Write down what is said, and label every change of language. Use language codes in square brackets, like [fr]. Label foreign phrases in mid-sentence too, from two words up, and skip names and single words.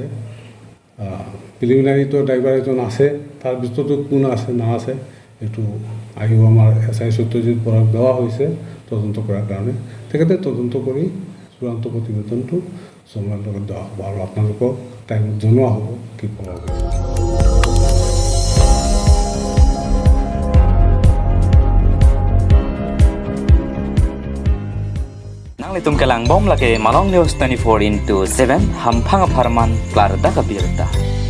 [as] প্ৰিলিমিনাৰীটো ড্ৰাইভাৰ এজন আছে, তাৰ ভিতৰতো কোন আছে না আছে এইটো আহিব আমাৰ SI সত্যজিৎ বৰাক দেওয়া হৈছে তদন্ত কৰাৰ কাৰণে। তেখেতে তদন্ত কৰি চূড়ান্ত প্ৰতিবেদনটো সময়ৰ লগত দেওয়া হ'ব আৰু আপোনালোকক টাইমত জনোৱা হ'ব কি কৰা হৈছে। [mjw] Itum kelang bom lake Malong News 24/7 hampang farman klar da kabirta.